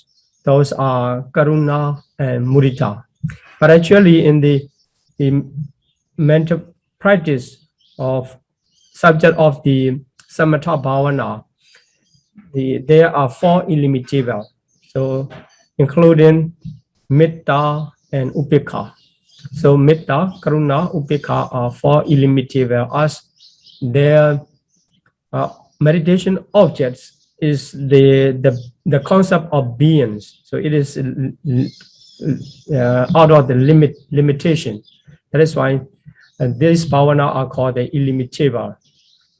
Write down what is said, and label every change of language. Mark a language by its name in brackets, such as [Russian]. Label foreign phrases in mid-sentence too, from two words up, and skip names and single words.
[English] Those are karuna and mudita. But actually in the mental practice of subject of the [Pali] samatha bhavana, [English] there are 4 illimitable. So including metta and upekha. So metta, karuna, upekha are 4 illimitable as their meditation objects is the concept of beings. So it is out of the limitation. That is why these bhavana are called the illimitable.